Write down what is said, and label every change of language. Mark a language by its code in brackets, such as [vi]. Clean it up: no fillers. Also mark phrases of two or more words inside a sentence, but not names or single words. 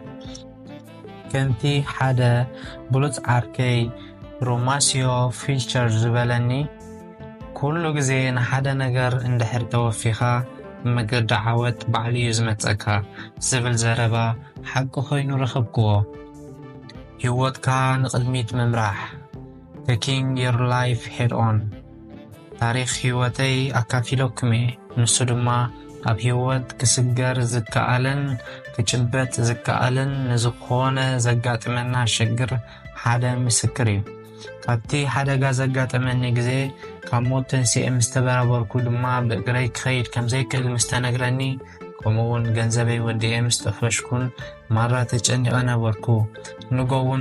[ti] ከምቲ ሓደ ብሉፅ ዓርከይ ሮማስዮ ፊልቸር ዝበለኒ ኩሉ ግዜ ንሓደ ነገር እንድሕር ተወፊኻ መገዲ ዓወት ባዕሉ እዩ ዝመፀካ ዝብል ዘረባ ሓቂ ኮይኑ ረኸብክዎ። ህይወትካ ንቕድሚት ምምራሕ [en] taking your life head on [ti] ታሪክ ህይወተይ ኣካፊለኩም እየ። ንሱ ድማ ኣብ ህይወት ክስገር ዝከኣልን ክጭበጥ ዝከኣልን ንዝኾነ ዘጋጥመና ሽግር ሓደ ምስክር እዩ። ካብቲ ሓደጋ ዘጋጠመኒ ግዜ ካብ ሞት ተንስኤ ምስ ተበራበርኩ ድማ ብእግረይ ክኸይድ ከምዘይክእል ምስ ተነግረኒ፣ ከምኡውን ገንዘበይ ወዲኤ ምስ ጠፈሽኩን ማራ ተጨኒቐ ነበርኩ። ንጎ እውን